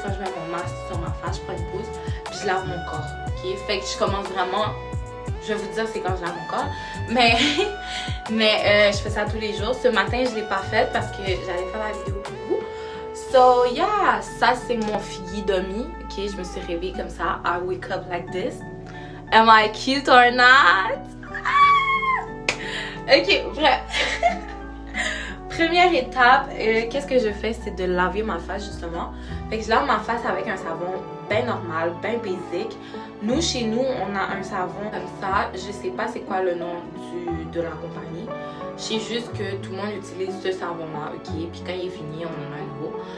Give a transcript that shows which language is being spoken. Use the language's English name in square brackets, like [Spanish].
[French] Quand je mets mon masque sur ma face, je prends une pause. Puis je lave mon corps. Ok? Fait que je commence vraiment... Je vais vous dire c'est quand je lave mon corps. Mais je fais ça tous les jours. Ce matin, je ne l'ai pas fait parce que j'allais faire la vidéo pour vous. [English] So yeah, [French] ça c'est mon figgy dummy. Ok? Je me suis réveillée comme ça. [English] I wake up like this. Am I cute or not? Ah! [French] Ok, bref. première étape, qu'est-ce que je fais, c'est de laver ma face justement. Fait que je lave ma face avec un savon bien normal, bien basic. Nous, chez nous, on a un savon comme ça. Je sais pas c'est quoi le nom de la compagnie. Je sais juste que tout le monde utilise ce savon-là, ok? Puis quand il est fini, on en a un nouveau.